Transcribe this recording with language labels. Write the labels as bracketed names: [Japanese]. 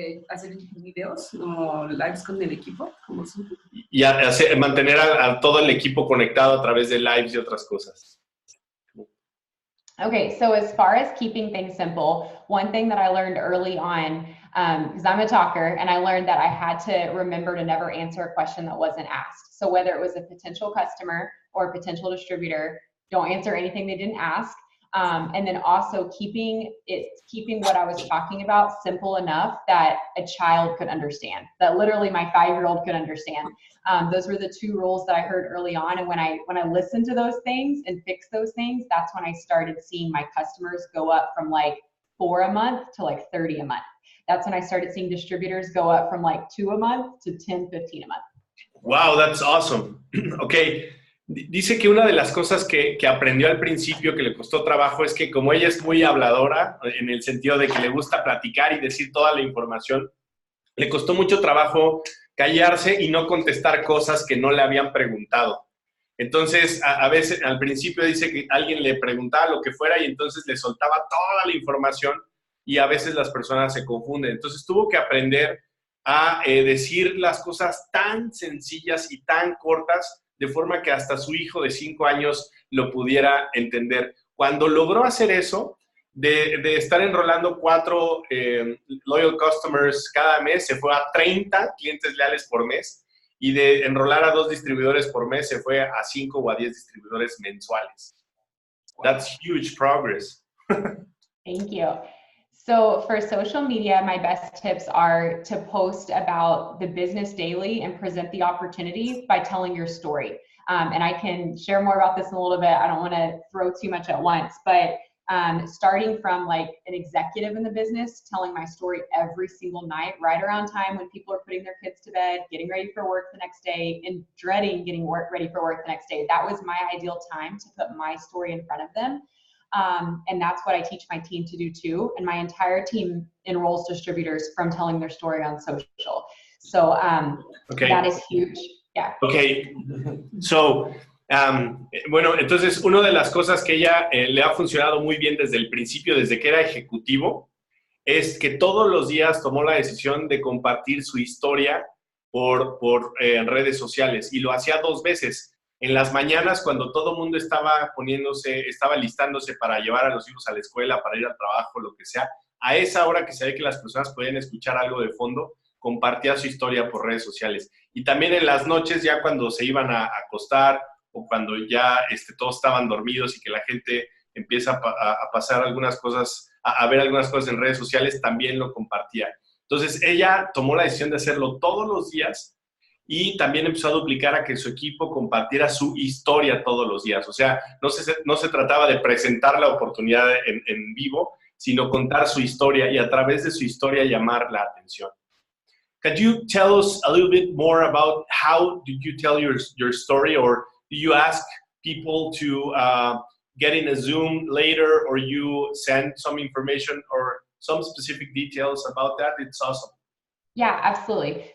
[Spanish] hacer videos o lives con el equipo, como siempre. Y mantener a todo el equipo conectado a través de lives y otras cosas. [English] Okay, so as far as keeping things simple, one thing that I learned early on, because I'm a talker, and I learned that I had to remember to never answer a question that wasn't asked. So whether it was a potential customer or a potential distributor, don't answer anything they didn't ask. And then also keeping what I was talking about simple enough that a child could understand, that literally my 5-year-old could understand. Those were the 2 rules that I heard early on. And when I listened to those things and fixed those things, that's when I started seeing my customers go up from like 4 a month to like 30 a month. That's when I started seeing distributors go up from like 2 a month to 10, 15 a month. Wow, that's awesome. Okay. [Spanish] Dice que una de las cosas que aprendió al principio que le costó trabajo es que como ella es muy habladora, en el sentido de que le gusta platicar y decir toda la información, le costó mucho trabajo callarse y no contestar cosas que no le habían preguntado. Entonces, a veces, al principio dice que alguien le preguntaba lo que fuera y entonces le soltaba toda la información y a veces las personas se confunden. Entonces, tuvo que aprender a decir las cosas tan sencillas y tan cortas de forma que hasta su hijo de 5 años lo pudiera entender. Cuando logró hacer eso, de estar enrolando 4 [English] loyal customers [Spanish] cada mes, se fue a 30 clientes leales por mes, y de enrolar a 2 distribuidores por mes, se fue a 5 o a 10 distribuidores mensuales. [English] That's huge progress. Thank you. So for social media, my best tips are to post about the business daily and present the opportunity by telling your story. And I can share more about this in a little bit. I don't want to throw too much at once, but starting from like an executive in the business, telling my story every single night, right around time when people are putting their kids to bed, getting ready for work the next day, and dreading getting ready for work the next day. That was my ideal time to put my story in front of them. And that's what I teach my team to do too. And my entire team enrolls distributors from telling their story on social. So okay. That is huge. Yeah. Okay. [Spanish] So, bueno, entonces una de las cosas que ella le ha funcionado muy bien desde el principio, desde que era ejecutivo, es que todos los días tomó la decisión de compartir su historia por redes sociales, y lo hacía 2 veces. En las mañanas, cuando todo el mundo estaba listándose para llevar a los hijos a la escuela, para ir al trabajo, lo que sea, a esa hora que se ve que las personas podían escuchar algo de fondo, compartía su historia por redes sociales. Y también en las noches, ya cuando se iban a acostar o cuando ya todos estaban dormidos y que la gente empieza a pasar algunas cosas, a ver algunas cosas en redes sociales, también lo compartía. Entonces, ella tomó la decisión de hacerlo todos los días y también empezó a duplicar a que su equipo compartiera su historia todos los días. O sea, no se trataba de presentar la oportunidad en vivo, sino contar su historia y a través de su historia llamar la atención. [English] Could you tell us a little bit more about how did you tell your story, or do you ask people to get in a Zoom later, or you send some information or some specific details about that? It's awesome. Yeah, absolutely.